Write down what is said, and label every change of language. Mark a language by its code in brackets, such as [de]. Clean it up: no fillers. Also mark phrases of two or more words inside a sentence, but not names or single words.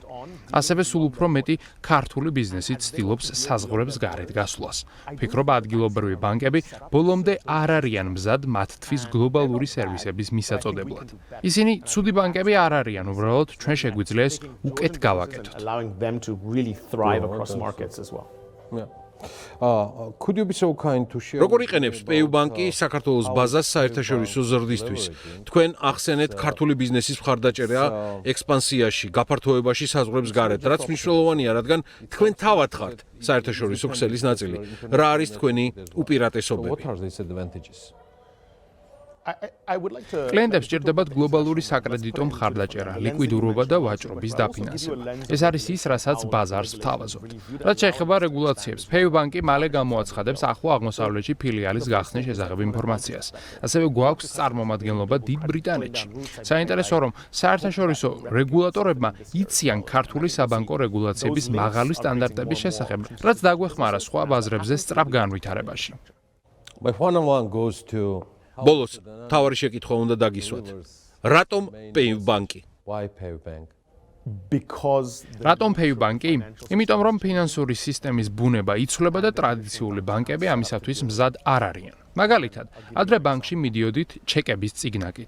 [ka] ასევე სულ უფრო მეტი ქართული ბიზნესი ცდილობს საზღვრებს გარეთ გასვლას. ფიქრობ ადგილობრივი ბანკები ბოლომდე არ არიან მზად მათთვის გლობალური სერვისების მისაწოდებლად. ისინი ცუდი ბანკები არ არიან, უბრალოდ ჩვენ შეგვიძლია ეს უკეთ გავაკეთოთ. [en] Could you be so kind to share? [ka] როგორ იყენებს PayU ბანკი საქართველოს ბაზას საერთაშორისო ზრდისთვის? თქვენ ახსენეთ ქართული ბიზნესის მხარდაჭერა ექსპანსიაში, გაფართოებაში საზღვრებს გარეთ, რაც მნიშვნელოვანია, რადგან თქვენ თავად ხართ საერთაშორისო ქსელის ნაწილი. რა არის თქვენი უპირატესობები? [en] What are these advantages? [ka] კლიენტებს სჭირდებათ გლობალური საკრედიტო მხარდაჭერა, ლიკვიდურობა და ვაჭრობის დაფინანსება. ეს არის ის, რასაც ბაზარს ვთავაზობთ. რაც შეეხება რეგულაციებს, PayU ბანკი მალე გამოაცხადებს ახლო აღმოსავლეთში ფილიალის გახსნის შესახებ ინფორმაციას. ასევე გვაქვს წარმომადგენლობა დიდ ბრიტანეთში. საინტერესოა, რომ საერთაშორისო რეგულატორებმა იციან ქართული საბანკო რეგულაციების მაღალი სტანდარტების შესახებ, რაც დაგვეხმარა სხვა ბაზრებზე სწრაფ განვითარებაში. [en] My one-on-one goes to [ka] ბოლოს, თავარი შეკითხვა უნდა დაგისვათ. რატომ PayU ბანკი? [en] why PayU Bank? [ka] რატომ PayU ბანკი? იმიტომ რომ ფინანსური სისტემის ბუნება იცვლება და ტრადიციული ბანკები ამისათვის მზად არ არიან. მაგალითად, ადრე ბანკში მიდიოდით ჩეკების წიგნაკით.